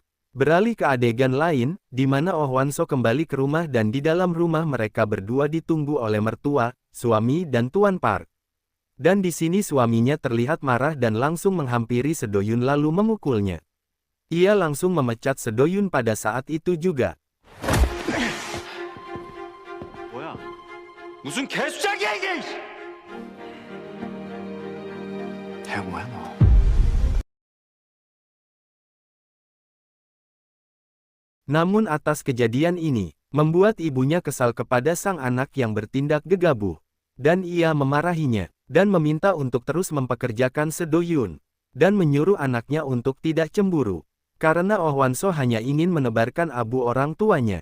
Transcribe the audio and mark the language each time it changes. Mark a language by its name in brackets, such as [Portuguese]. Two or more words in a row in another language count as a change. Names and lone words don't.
[Indonesian] Beralih ke adegan lain, di mana Oh Wan So kembali ke rumah dan di dalam rumah mereka berdua ditunggu oleh mertua, suami dan Tuan Park. Dan di sini suaminya terlihat marah dan langsung menghampiri Sedoyun lalu memukulnya. Ia langsung memecat Sedoyun pada saat itu juga. [Korean] 뭐야? 무슨 개수작이야 이게! 야, 뭐야 너. [Indonesian] Namun atas kejadian ini, membuat ibunya kesal kepada sang anak yang bertindak gegabah. Dan ia memarahinya, dan meminta untuk terus mempekerjakan Sedoyun. Dan menyuruh anaknya untuk tidak cemburu. Karena Oh Wan So hanya ingin menebarkan abu orang tuanya.